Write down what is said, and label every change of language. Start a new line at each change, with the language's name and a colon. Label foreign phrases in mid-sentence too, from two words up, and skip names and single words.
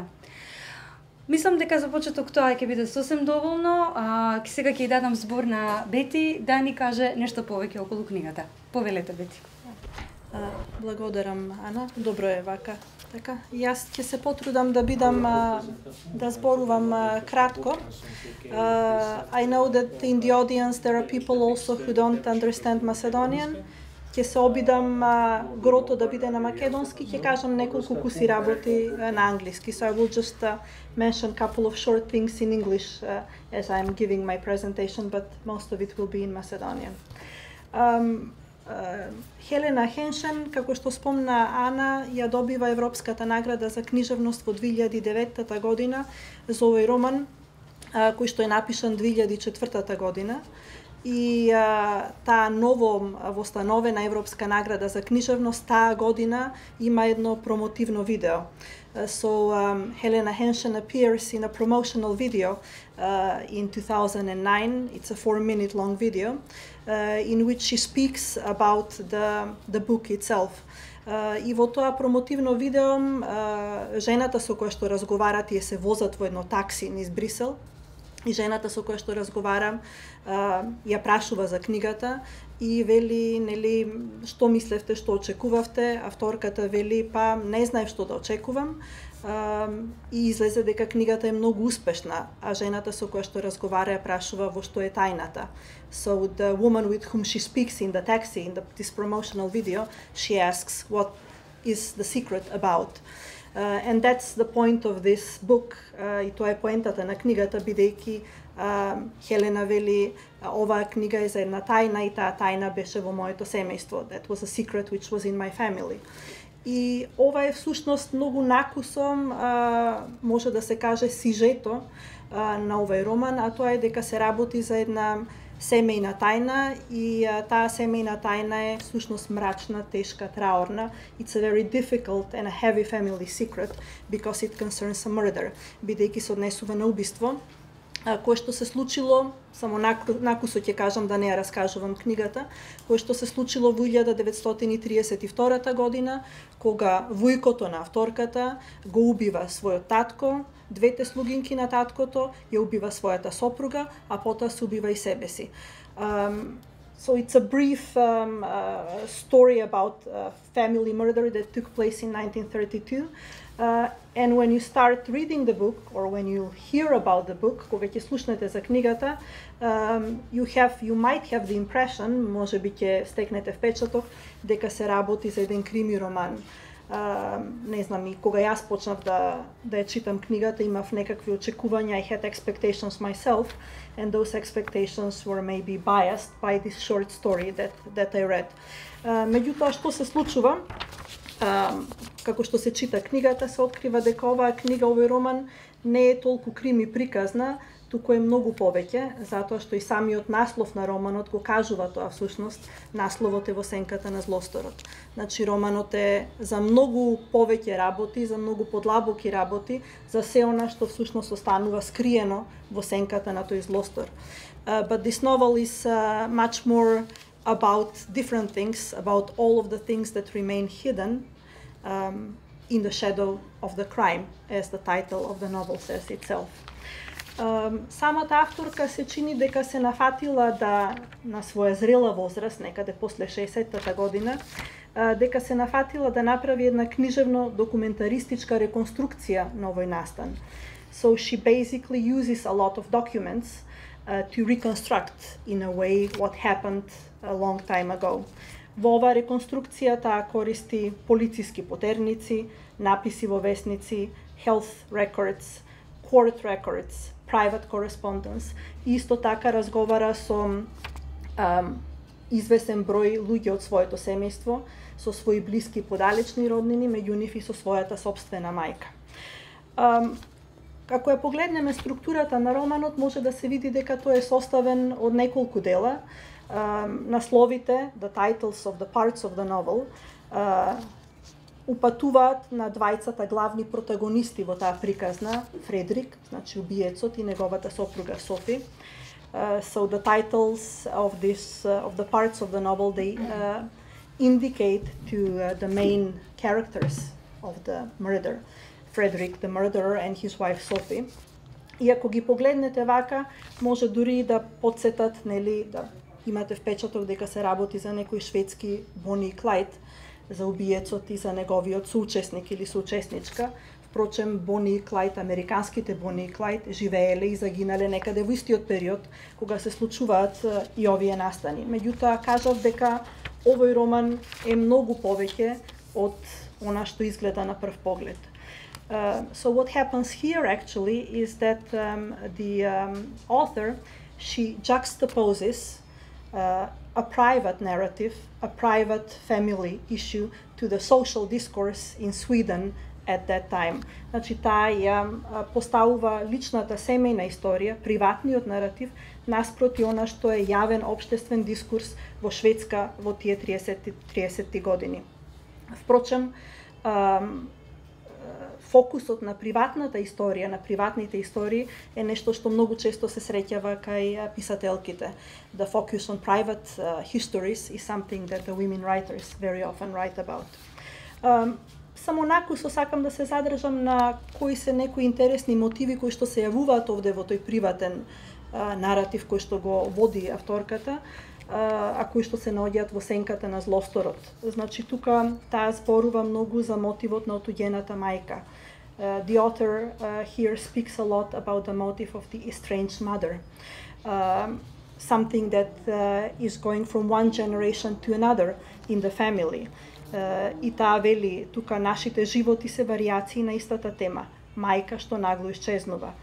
Macedonian: Мислам дека за почеток тоа ќе биде сосем доволно. Сега ќе дадам збор на Бети да ни каже нешто повеќе околу книгата. Повелете, Бети. Благодарам, Ана. Добро е вака. Така, јас ќе се потрудам да бидам да зборувам кратко.
English: I know that in the audience there are people also who don't understand Macedonian.
Macedonian: Ќе се обидам грото да биде на македонски, ќе кажам неколку куси работи на англиски.
English: So I will just mention a couple of short things in English as I'm giving my presentation, but most of it will be in Macedonian.
Macedonian: Хелена Хеншен, како што спомна Ана, ја добива Европската награда за книжевност во 2009 година за овој роман, кој што е напишан 2004 година. И таа ново востановена Европска награда за книжевност таа година има едно промотивно видео.
English: So Helena Henshen appears in a promotional video in 2009. It's a 4-minute long video in which she speaks about the book itself.
Macedonian: И во тоа промотивно видео жената со која што разговара, тие се возат во едно такси низ Брисел, и жената со која што разговарам ја прашува за книгата и вели, нели, што мислевте, што очекувавте? Авторката вели, па не знаев што да очекувам. И излезе дека книгата е многу успешна, а жената со која што разговара ја прашува во што е тајната.
English: So the woman with whom she speaks in the taxi in this promotional video, she asks what is the secret about. And that's the point of this book.
Macedonian: И тоа е поентата на книгата, бидејќи Хелена вели, оваа книга е за една тајна и таа тајна беше во моето семејство.
English: That was a secret which was in my family.
Macedonian: И ова е всушност многу накусом, може да се каже, сижето на овој роман, а тоа е дека се работи за една семејна тајна и таа семејна тајна е всушност мрачна, тешка, траорна.
English: It's a very difficult and a heavy family secret because it concerns a murder,
Macedonian: бидејќи се однесува на убиство, кое што се случило, само накусо ќе кажам да не ја раскажувам книгата, кое што се случило во 1932 година, кога вујкото на авторката го убива својот татко, двете слугинки на таткото, ја убива својата сопруга, а потоа се убива и себе си.
English: So it's a brief story about family murder that took place in 1932. And when you start reading the book, or when you hear about the book,
Macedonian: кога ќе слушнете за книгата,
English: you might have the impression,
Macedonian: може би ќе стекнете впечаток, дека се работи за еден крими роман. Не знам, и кога јас почнав да ја читам книгата, имав некакви очекувања,
English: I had expectations myself, and those expectations were maybe biased by this short story that I read.
Macedonian: Меѓутоа, што се случува? Како што се чита книгата, се открива дека оваа книга, овој роман, не е толку крими приказна, туку е многу повеќе, затоа што и самиот наслов на романот го кажува тоа всушност, насловот е Во сенката на злосторот. Значи, романот е за многу повеќе работи, за многу подлабоки работи, за се она што всушност останува скриено во сенката на тој злостор. But this novel is much more about different things, about all of the things that remain hidden in the shadow of the crime, as the title of the novel says itself. Самата авторка се чини дека се нафатила да на своја зрела возраст, некаде после 60-та година, дека се нафатила да направи една книжевно документаристичка реконструкција на овој настан. So she basically uses a lot of documents to reconstruct in a way what happened a long time ago. Во оваа реконструкција таа користи полициски потерници, написи во весници,
English: health records, court records, private correspondence.
Macedonian: Исто така разговара со извесен број луѓе од своето семејство, со своји блиски подалечни роднини, меѓу нив и со својата собствена мајка. Ако ја погледнеме структурата на романот, може да се види дека тој е составен од неколку дела. Насловите,
English: the titles of the parts of the novel,
Macedonian: упатуваат на двајцата главни протагонисти во таа приказна, Фредрик, значи убиецот, и неговата сопруга Софи.
English: So the titles of the parts of the novel, they indicate to the main characters of the murder, Frederick, the murderer, and his wife Sophie.
Macedonian: И ако ги погледнете вака, може дури да потсетат, нели, да имате впечаток дека се работи за некој шведски Бони и Клајд, за убиецот и за неговиот соучесник или соучесничка. Впрочем, Бони и Клајд, американските Бони и Клајд, живееле и загинале некаде во истиот период кога се случуваат и овие настани. Меѓутоа, кажав дека овој роман е многу повеќе од она што изгледа на прв поглед.
English: So what happens here actually is that the author, she juxtaposes a private narrative, a private family issue to the social discourse in Sweden at that time.
Macedonian: Значи, таа ја поставува личната семејна историја, приватниот наратив, наспроти она што е јавен општествен дискурс во Шведска во тие 30-ти години. Впрочем, фокусот на приватната историја, на приватните истории е нешто што многу често се среќава кај писателките.
English: The focus on private histories is something that the women writers very often write about.
Macedonian: Само накусо сакам да се задржам на кои се некои интересни мотиви кои што се јавуваат овде во тој приватен наратив кој што го води авторката, а кои што се наоѓаат во сенката на злосторот. Значи, тука таа зборува многу за мотивот на отуѓената мајка.
English: The author here speaks a lot about the motive of the estranged mother, something that is going from one generation to another in the family.
Macedonian: И таа вели, тука нашите животи се варијации на истата тема, мајка што нагло исчезнува.